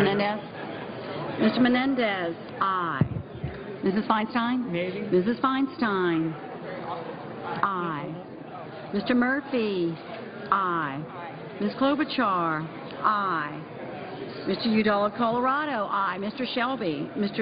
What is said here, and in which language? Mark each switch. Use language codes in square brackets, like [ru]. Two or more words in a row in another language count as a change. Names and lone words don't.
[en] Yes. Mr. Menendez, aye. Mrs. Feinstein? Maybe. Mrs. Feinstein, aye. Mr. Murphy, aye. Ms. Klobuchar, aye. Mr. Udall of Colorado, aye. Mr. Shelby? Mr.